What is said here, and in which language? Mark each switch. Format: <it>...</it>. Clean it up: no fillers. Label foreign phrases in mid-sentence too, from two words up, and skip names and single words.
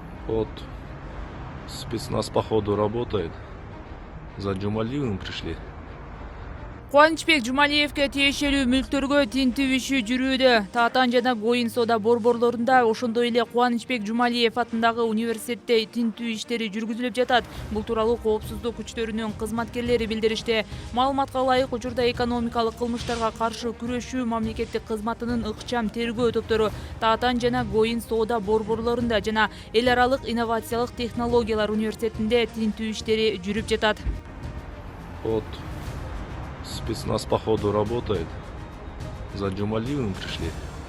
<ru>Вот спецназ походу работает. За Джумалиевым пришли.</ru> <ky>Кубанычбек Жумалиевке тиешелүү мүлктөргө тинтүү иши жүрүүдө. Таатан жана Гоин соода борборлорунда ошондой эле Кубанычбек Жумалиев атындагы университетте тинтүү иштери жүргүзүлүп жатат. Бул тууралуу коопсуздук күчтөрүнүн кызматкерлери билдиришти. Маалыматка ылайык, учурда экономикалык кылмыштарга каршы күрөшүү мамлекеттик кызматынын ыкчам тергөө топтору Таатан жана Гоин соода борборлорунда жана эл аралык инновациялык технологиялар университетинде тинтүү иштери жүрүп жатат.</ky> <ru>Вот спецназ походу работает. За Джумалиевым пришли.</ru>